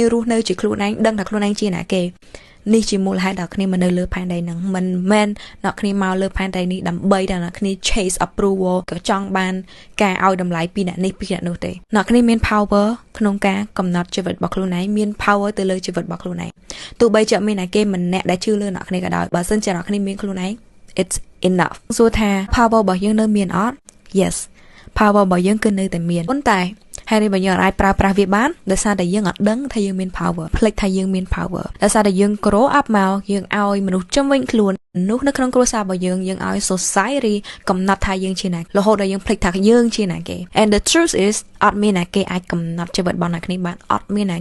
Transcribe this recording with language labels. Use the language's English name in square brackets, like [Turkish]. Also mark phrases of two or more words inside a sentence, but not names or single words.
[Khmer] រស់នៅជាខ្លួនឯងដឹងថាខ្លួនឯងជាណាគេនេះជាមូលហេតុដែលគ្នាមកនៅលើផែនដីហ្នឹងមិនមែនអ្នកគ្នាមកលើផែនដីនេះដើម្បីតែអ្នកគ្នា [English] chase approval [Khmer] ក៏ចង់បាន ការឲ្យតម្លៃពីអ្នកនេះពីអ្នកនោះទេអ្នកគ្នាមាន power ក្នុងការកំណត់ជីវិតរបស់ខ្លួនឯងមាន power ទៅលើជីវិតរបស់ខ្លួនឯងទោះបី ជាមានអ្នកគេម្នាក់ដែលជឿលើអ្នកគ្នាក៏ដោយបើសិនជាអ្នកគ្នាមានខ្លួនឯង [English] it's enough [Khmer] សួរថា power របស់យើងនៅមានអត់ yes power របស់យើងគឺនៅតែមានប៉ុន្តែហើយនេះបើយើងអាចប្រើប្រាស់វាបានដោយសារតែយើងអត់ដឹងថាយើងមាន power ភ្លេចថាយើងមាន power ដោយសារតែយើង [English] grow up [Khmer] មកយើងឲ្យមនុស្សជំនវិញខ្លួនមនុស្សនៅក្នុងគ្រួសាររបស់យើងឲ្យ society កំណត់ថាយើងជាណារហូតដល់យើងភ្លេចថាយើងជាណាគេ [English] and the truth is [Khmer] អត់មានណាគេអាចកំណត់ជីវិតរបស់អ្នកគ្នាបានអត់មានណា